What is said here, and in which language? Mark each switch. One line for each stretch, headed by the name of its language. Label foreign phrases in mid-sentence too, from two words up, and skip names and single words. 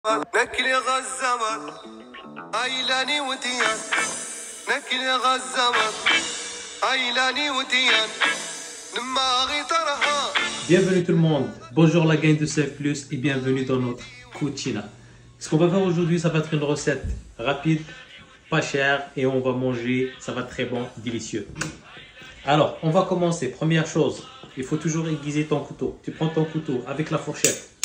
French: نكلي غزمت عيلاني وديان نكلي غزمت عيلاني وديان نماغي طرها. Bienvenue tout le monde, bonjour la gang de CF+, et bienvenue dans notre cucina. Ce qu'on va faire aujourd'hui, ça va être une recette rapide, pas chère, et on va manger, ça va être très bon, délicieux. Alors, on va commencer. Première chose, il faut toujours aiguiser ton couteau. Tu prends ton couteau avec la fourchette.